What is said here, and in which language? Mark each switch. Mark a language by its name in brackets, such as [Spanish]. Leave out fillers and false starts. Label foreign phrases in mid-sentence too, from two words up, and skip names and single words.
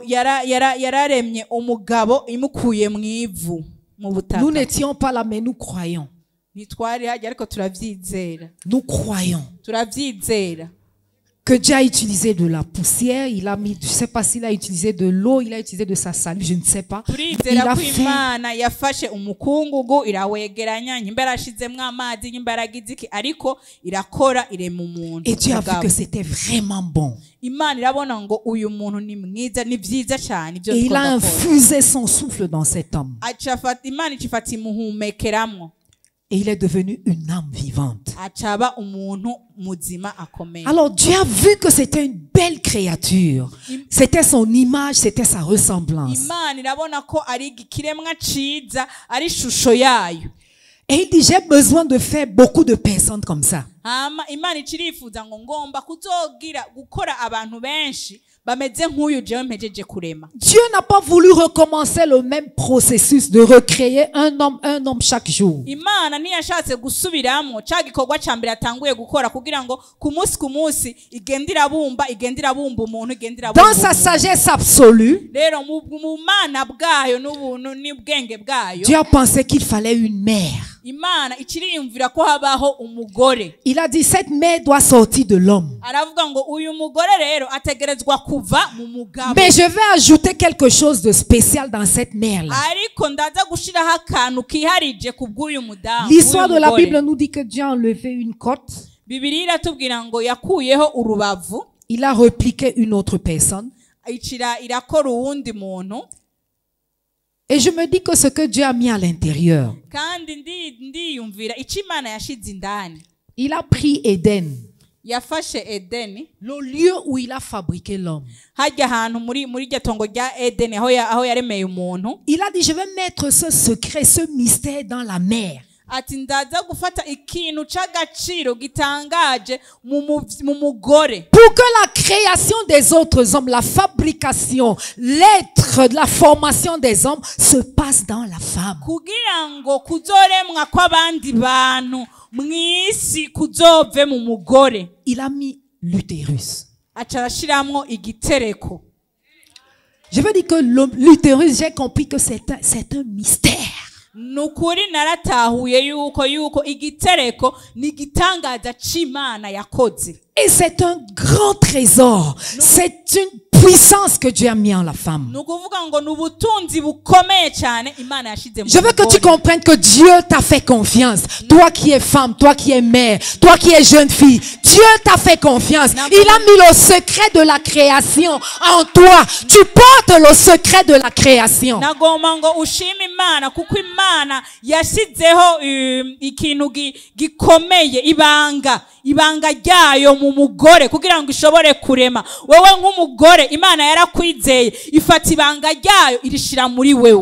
[French] Nous n'étions pas là, mais nous croyons. Nous croyons. que Dieu a utilisé de la poussière, il a mis, je ne sais pas s'il a utilisé de l'eau, il a utilisé de sa salive, je ne sais pas. Il [Rundi] turizera [French] a [Rundi] ko [French] fait [Rundi] imana yafashe umukungugu irawegeranya nyimba yarashizemwo amazi nyimba yaragize iki ariko irakora irema umuntu. [French] et Dieu a vu que c'était vraiment bon. [Rundi] Imana irabona ngo uyu muntu ni mwiza ni vyiza cyane ibyo [French] Et il a [Rundi] tugomba gukora. [French] infusé son souffle dans cet homme. [Rundi] Imana icifata imuhumekeramwo [French] Et il est devenu une âme vivante. [Rundi] acaba umuntu muzima akomeye. [French] Alors Dieu a vu que c'était une belle créature. C'était son image, c'était sa ressemblance. [Rundi] Imana irabona ko ari ikiremwa ciza ari shusho yayo. [French] Et il dit, j'ai besoin de faire beaucoup de personnes comme ça. [Rundi] Hama Imana icirifuza ngo ngomba kuzogira gukora abantu benshi bameze nk'uyu jewe mpejeje kurema. [French] Dieu n'a pas voulu recommencer le même processus de recréer un homme chaque jour. [Rundi] Imana ntiyashatse gusubiramo ca gikorwa ca mbere atanguye gukora kugira ngo ku munsi igendira bumba umuntu igendira bumba. [French] Dans sa sagesse absolue, [Rundi] Rero mu mana bwayo n'ubuntu n'ubwenge bwayo [French] Dieu a pensé qu'il fallait une mère. [Rundi] Imana ikiriyumvira ko habaho umugore. [French] Il a dit, cette mère doit sortir de l'homme. [Rundi] Aravuga ngo uyu mugore rero ategerezwa kuva mu mugabo. [French] Mais je vais ajouter quelque chose de spécial dans cette mère-là. [Rundi] Ariko ndaza gushiraho akantu kiharije ku bw'uyu mudamu. [French] L'histoire de la Bible nous dit que Dieu a enlevé une côte. [Rundi] Bibiliya iratubwira ngo yakuyeho urubavu. [French] Il a repliqué une autre personne. [Rundi] Irakora uwundi muntu. [French] Et je me dis que ce que Dieu a mis à l'intérieur, [Rundi] Kandi ndiyumvira ico Imana yashize indani. [French] il a pris Éden, [Rundi] Yafashe Edeni, [French] le lieu où il a fabriqué l'homme. [Rundi] hajya ahantu muri iryo tongo rya Edeni aho yaremeye umuntu. [French] Il a dit, je vais mettre ce secret, ce mystère dans la mer. [Rundi] Ati ndaza gufata ikintu c'agaciro gitangaje mu mugore. [French] Pour que la création des autres hommes, la fabrication, l'être, la formation des hommes se passe dans la femme. [Rundi] Kugira ngo kuzoremwa kw'abandi bantu mw'isi kuzove mu mugore. [French] Il a mis l'utérus. [Rundi] Aca arashiramwo igitereko. [French] Je veux dire que l'utérus, j'ai compris que c'est un mystère. [Rundi] Nukuri naratahuye yuko igitereko ni igitangaza c'Imana yakoze. [French] Et c'est un grand trésor. C'est une puissance que Dieu a mis en la femme. [Rundi] Nukuvuga ngo nubutunzi bukomeye cyane Imana yashize mu [French] Je veux que tu comprennes que Dieu t'a fait confiance. Toi qui es femme, toi qui es mère, toi qui es jeune fille, Dieu t'a fait confiance. Il a mis le secret de la création en toi. Tu portes le secret de la création. [Rundi] Nagomba ngo ushime Imana kuko Imana yashizeho ikintu gikomeye ibanga ryayo mu mugore kugira ngo ishobore kurema. Wewe nk'umugore Imana yarakwizeye ifata ibanga ryayo irishira muri wewe.